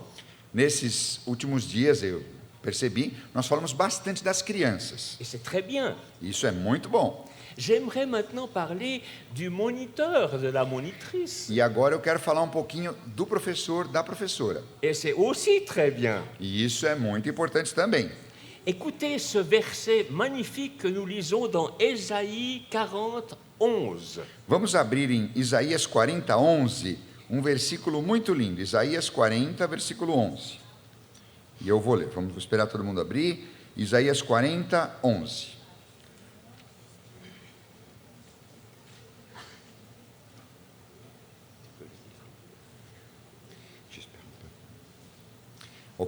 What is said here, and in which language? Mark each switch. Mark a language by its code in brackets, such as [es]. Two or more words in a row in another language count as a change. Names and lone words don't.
[pt] Nesses últimos dias, eu percebi, nós falamos bastante das crianças. [fr] Et c'est très bien. [pt] Isso é muito bom. [fr] J'aimerais maintenant parler du moniteur, de la monitrice. [pt] E agora eu quero falar um pouquinho do professor, da professora. [fr] Et c'est aussi très bien. [pt] E isso é muito importante também. [fr] Écoutez ce verset magnifique que nous lisons dans Ésaïe 40, 11. [pt] Vamos abrir em Isaías 40, 11, um versículo muito lindo. Isaías 40, versículo 11. E eu vou ler. Vamos esperar todo mundo abrir. Isaías 40, 11. Ok?